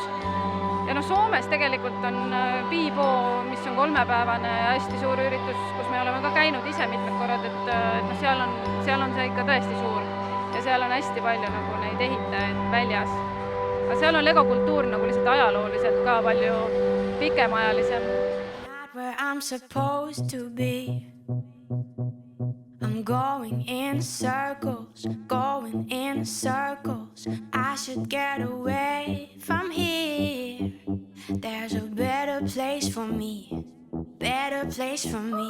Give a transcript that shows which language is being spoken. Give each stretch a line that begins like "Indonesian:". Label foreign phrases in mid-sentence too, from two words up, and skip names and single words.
Estonian: Ja Soomes tegelikult on Piipoo, mis on 3-päevane ja hästi suur üritus, kus me oleme ka käinud ise mitmed korrad, et seal on see ikka tõesti suur ja seal on hästi palju neid ehitajaid väljas. Aga seal on legokultuur lihtsalt ajalooliselt ka palju pikemaajalisem.
English: I'm supposed to be. I'm going in circles, going in circles. I should get away from here. There's a better place for me, better place for me.